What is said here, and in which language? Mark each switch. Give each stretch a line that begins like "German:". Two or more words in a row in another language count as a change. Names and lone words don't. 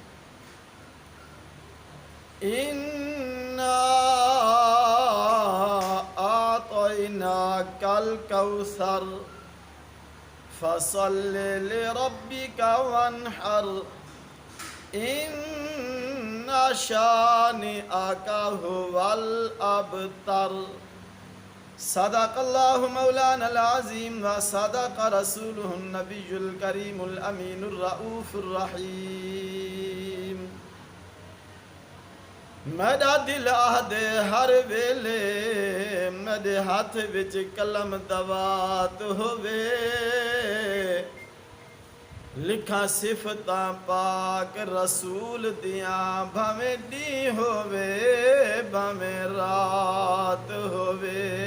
Arabic: إنا أعطيناك الكوثر فصل لربك وانحر إن شانئك هو الأبتر. صدق الله مولانا العظيم وصدق رسوله النبي الكريم الأمين الرؤوف الرحيم.
Saraiki: میرا دل آہدے ہر ویلے میرے ہاتھ وچ قلم دوات ہووے لکھاں صفتاں پاک رسول دیاں بھاویں ڈی ہووے بھاویں رات ہووے